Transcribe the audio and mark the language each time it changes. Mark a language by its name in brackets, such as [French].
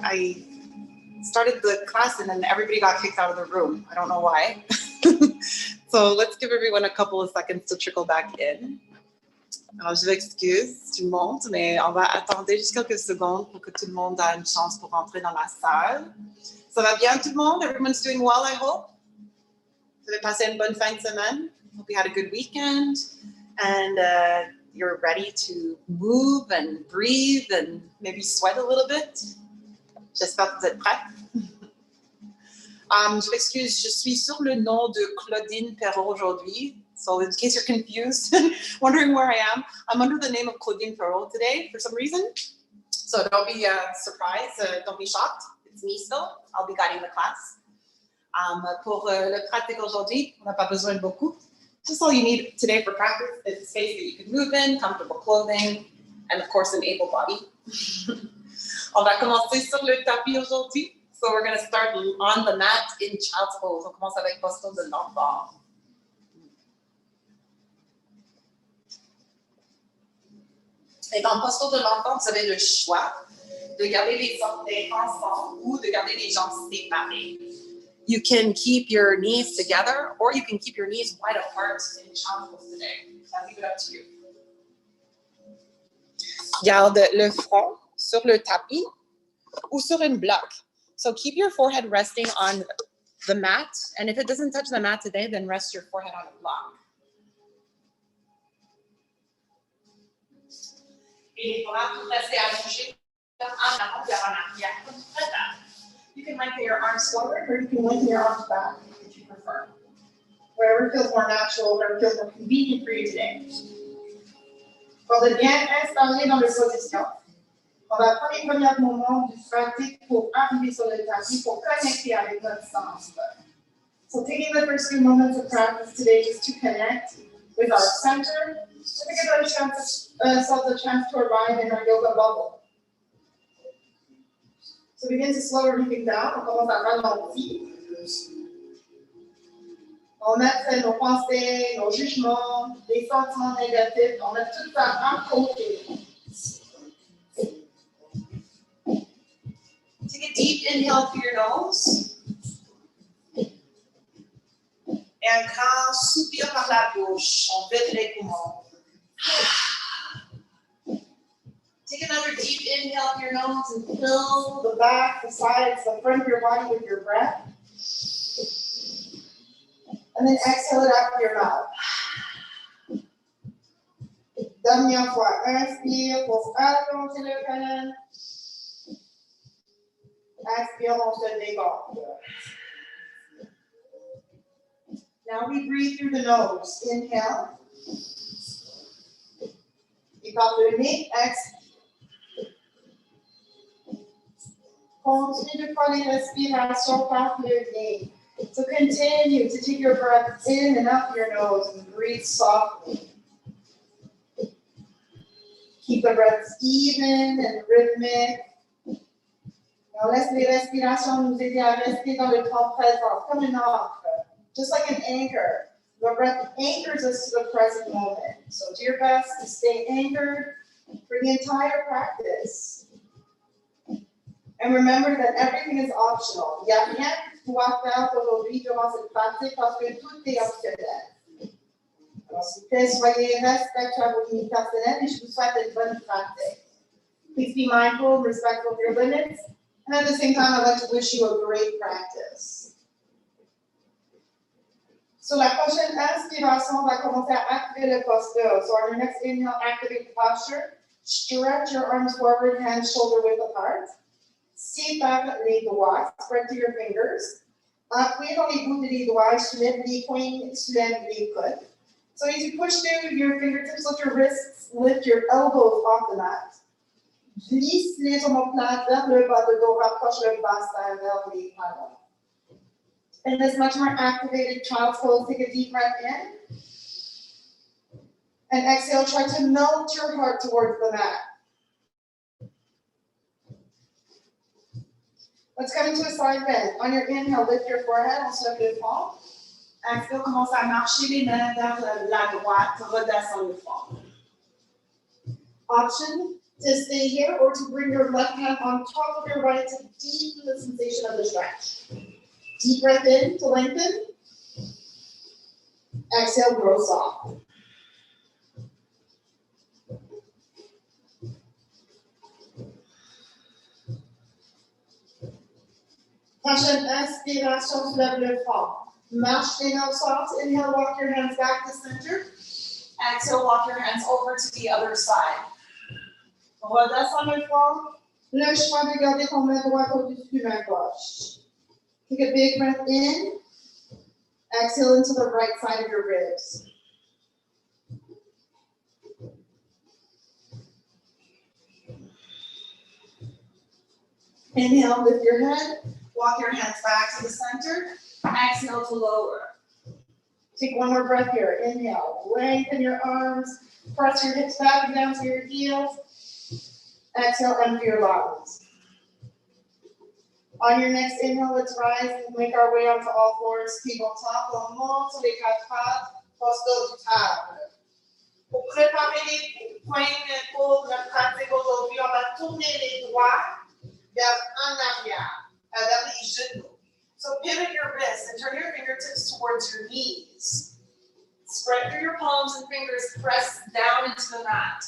[English] I started the class and then everybody got kicked out of the room. I don't know why. So let's give everyone a couple of seconds to trickle back in. [French] Alors, je m'excuse tout le monde, mais on va attendre juste quelques secondes pour que tout le monde ait une chance pour rentrer dans la salle. Ça va bien tout le monde? [English] Everyone's doing well, I hope? [French] Vous avez passé une bonne fin de semaine? [English] Hope you had a good weekend and you're ready to move and breathe and maybe sweat a little bit. [French] J'espère que vous êtes prêts. Je m'excuse, je suis sur le nom de Claudine Perrault aujourd'hui. [English] So in case you're confused, wondering where I am, I'm under the name of Claudine Perrault today for some reason. So don't be surprised, don't be shocked. It's me still. I'll be guiding the class. [French] Pour le pratique aujourd'hui, on n'a pas besoin de beaucoup. [English] Just all you need today for practice is a space that you can move in, comfortable clothing, and of course an able body. [French] On va commencer sur le tapis aujourd'hui. [English] So we're going to start on the mat in child's pose. [French] On commence avec posture de l'enfant. Et dans posture de l'enfant, vous avez le choix de garder les orteils ensemble ou de garder les jambes séparées. [English] You can keep your knees together or you can keep your knees wide apart in child's pose today. I'll leave it up to you. [French] Garde le front sur le tapis ou sur une bloc. [English] So keep your forehead resting on the mat, and if it doesn't touch the mat today, then rest your forehead on a block. [French] Et les bras tout restés allongés en avant vers en arrière, comme tu préfères. [English] You can lengthen your arms forward, or you can lengthen your arms back if you prefer. Wherever feels more natural, wherever feels more convenient for you today. [French] Pour de bien installer dans les positions. On va prendre les premiers moments du pratique pour arriver sur le tapis, pour connecter avec notre sens. [English] So taking the first few moments of practice today just to connect with our center, to give ourselves a chance to arrive in our yoga bubble. So begin to slow everything down. [French] On commence à ralentir. On met nos pensées, nos jugements, les sentiments négatifs, on met tout ça à côté. [English] Take a deep inhale through your nose. [French] Et un grand soupir par la bouche. On vide les poumons. [English] Take another deep inhale through your nose and fill the back, the sides, the front of your body with your breath. And then exhale it out through your mouth. [French] Dernière fois, inspire pour allonger le canal. Expire, on se déborde. [English] Now we breathe through the nose. Inhale. [French] Et par le nez, expire. Continue de prendre les respirations par le nez. [English] So continue to take your breath in and out your nose and breathe softly. Keep the breaths even and rhythmic. [French] On laisse les respirations nous aider à rester dans le temps présent, comme une ancre, [English] just like an anchor. Your breath anchors us to the present moment. So do your best to stay anchored for the entire practice. And remember that everything is optional. [French] Il n'y a rien que tu dois faire aujourd'hui durant cette pratique parce que tout est optionnel. Alors s'il vous plaît, soyez respectueux à vos limites personnelles et je vous souhaite une bonne pratique. [English] Please be mindful and respectful of your limits. And at the same time, I'd like to wish you a great practice. [French] So la prochaine inspiration va commencer à activer le posture. [English] So on your next inhale, activate the posture. Stretch your arms forward, hands shoulder width apart. [French] Sépare les doigts, [English] spread to your fingers. [French] Appuyez dans les bouts des doigts, soulève les poings, soulève les coudes. [English] So as you push through your fingertips, lift your wrists, lift your elbows off the mat. [French] Glisse les omoplates vers le bas de dos, rapproche le bassin vers les talons. [English] In this much more activated child's pose, take a deep breath in. And exhale, try to melt your heart towards the mat. Let's come into a side bend. On your inhale, lift your forehead, [French] on se lève le front. Exhale, commence à marcher les mains vers la droite, redescend le front. Option, [English] to stay here or to bring your left hand on top of your right to deepen the sensation of the stretch. Deep breath in to lengthen. Exhale, grow soft. [French] Prochaine inspiration, soulève le front. Marche les mains soft. [English] Inhale, walk your hands back to center. Exhale, walk your hands over to the other side. [French] Redescends le front. Le choix de garder ton main droite au-dessus de main gauche. [English] Take a big breath in. Exhale into the right side of your ribs. Inhale, lift your head. Walk your hands back to the center. Exhale to lower. Take one more breath here. Inhale, lengthen your arms. Press your hips back down to your heels. Exhale, empty your lungs. On your next inhale, let's rise and make our way onto all fours. [French] Tabletop, on monte sur les quatre pattes, poste du table. Pour préparer les points pour notre pratique aujourd'hui, on va tourner les doigts vers en arrière, vers les genoux. [English] So pivot your wrists and turn your fingertips towards your knees. Spread through your palms and fingers, press down into the mat.